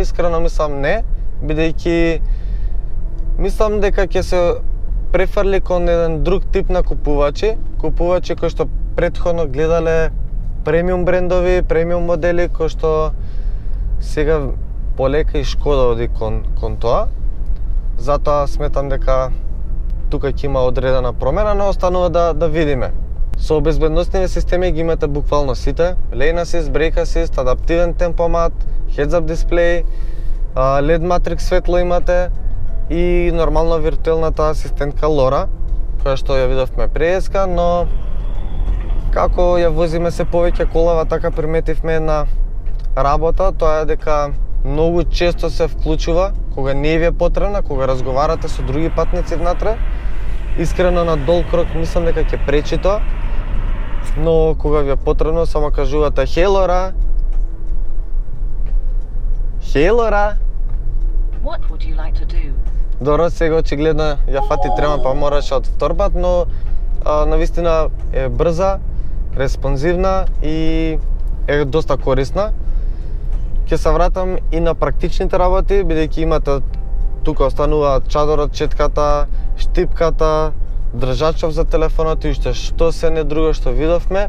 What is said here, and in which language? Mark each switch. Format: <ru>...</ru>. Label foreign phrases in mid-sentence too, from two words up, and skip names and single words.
<mk>Искрено мислам не, бидејќи мислам дека ќе се префрли кон еден друг тип на купувачи кои што претходно гледале премиум брендови, премиум модели, кои што сега полека и Шкода оди кон тоа. Затоа сметам дека тука ќе има одредена промена, но останува да видиме. Со безбедносните системи ги имате буквално сите:</mk> <en>lane assist, brake assist,</en> <mk>адаптивен темпомат, heads-up дисплеј,</mk> <en>LED matrix</en> <mk>светло имате и нормално виртуелната асистентка Лора, која што ја видовме преска, но како ја возиме се повеќе колава, така приметивме една работа, тоа е дека многу често се вклучува кога не ви е потребна, кога разговарате со други патници внатре. Искрено на долг крок мислам дека ќе пречи тоа, но кога ви е потребно само кажувате "Хеј Лора". Хеј Лора.</mk> <en>What would you like to do?</en> <mk>Добро, сега очигледно ја фати трема па мораше од втор пат, но навистина е брза, респонзивна и е доста корисна. Ќе се вратам и на практичните работи, бидејќи имате тука остануваат чадорот, четката, штипката, држачов за телефонот и уште што се не друго што видовме.</mk>